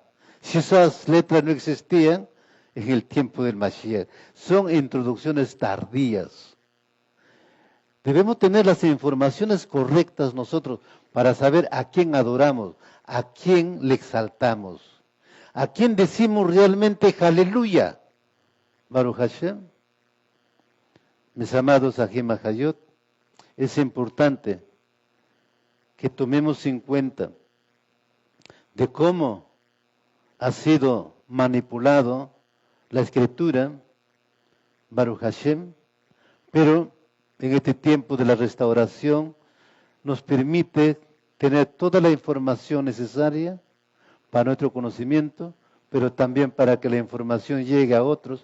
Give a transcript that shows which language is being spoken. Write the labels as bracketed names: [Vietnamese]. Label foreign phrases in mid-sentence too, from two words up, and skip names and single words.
[Spanish] Si esas letras no existían en el tiempo del Mashiach. Son introducciones tardías. Debemos tener las informaciones correctas nosotros para saber a quién adoramos, a quién le exaltamos, a quién decimos realmente aleluya. [Hebrew] ברוך השם. [Spanish] Mis amados [Hebrew] אחים אחיות, [Spanish] es importante que tomemos en cuenta de cómo ha sido manipulado la escritura, [Hebrew] ברוך השם, [Spanish] pero en este tiempo de la restauración nos permite tener toda la información necesaria para nuestro conocimiento, pero también para que la información llegue a otros.